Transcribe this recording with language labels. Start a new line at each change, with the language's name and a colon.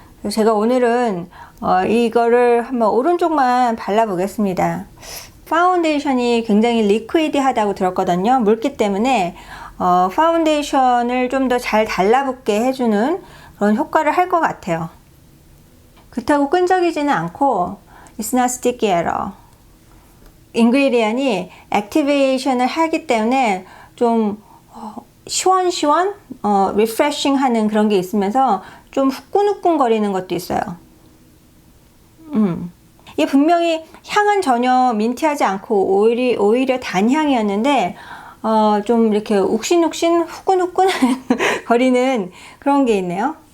Korean: 그래서 제가 오늘은 이거를 한번 오른쪽만 발라보겠습니다. 파운데이션이 굉장히 리퀴디하다고 들었거든요. 물기 때문에 파운데이션을 좀 더 잘 달라붙게 해주는 그런 효과를 할 것 같아요. 그렇다고 끈적이지는 않고
English: It's not sticky at all.
Korean: 인그리디언이 액티베이션을 하기 때문에 좀 시원시원, 리프레싱 하는 그런 게 있으면서 좀 후끈후끈 거리는 것도 있어요. 이게 분명히 향은 전혀 민티하지 않고 오히려 단향이었는데 좀 이렇게 욱신욱신 후끈후끈 거리는 그런 게 있네요.